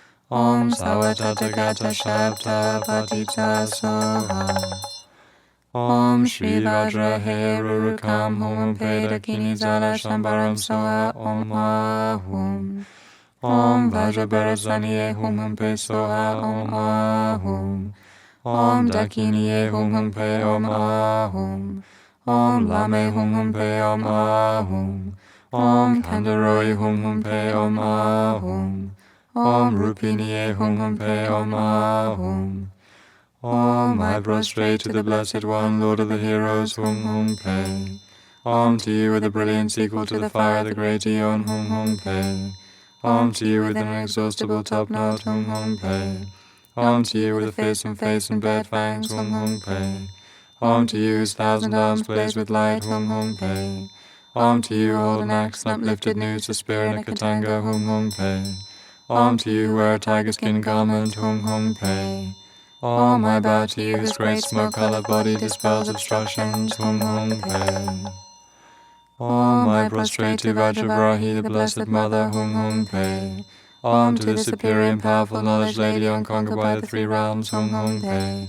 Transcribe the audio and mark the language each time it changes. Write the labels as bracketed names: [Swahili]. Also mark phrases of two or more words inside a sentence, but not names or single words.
[Sanskrit] Om Savatatagata Shabda Patita Soha. Om Shri Vajra Herurukam Hum Peda Kinizala Shambaram Soha Om Ahum. Om Vajra Barazaniye Hum Pe Soha Om Ahum. Om Dakiniye Hum Pe Om Ahum. Om Lame Hum Pe Om Ahum. Om Kandaroi Hum Pe Om Ahum. Om Rupiniye Hum Pe Om Ahum. Om, [English] I prostrate to the Blessed One, Lord of the Heroes, [Sanskrit] Hum Pe. [English] Om to you with a brilliance equal to the fire of the great Aeon, [Sanskrit] Hum Pe. [English] Om to you with an inexhaustible top knot, [Sanskrit] Hum Pe. [English] Om to you with a fearsome face and bared fangs, [Sanskrit] Hum Pe. [English] Om to you whose 1,000 arms blaze with light, [Sanskrit] Hum Pe. [English] Om to you who hold an axe and uplifted news, a spear and a katanga, [Sanskrit] Hum Pe. [English] Om to you who wear a tiger skin garment, [Sanskrit] Hum Pe. Om, [English] I bow to you whose great smoke-colored body dispels obstructions, [Sanskrit] Hum Pe. Om, [English] I prostrate to Vajravarahi, the Blessed Mother, [Sanskrit] Hum Pe. [English] Om to the superior and powerful knowledge lady unconquered by the 3 realms, [Sanskrit] Hum Pe.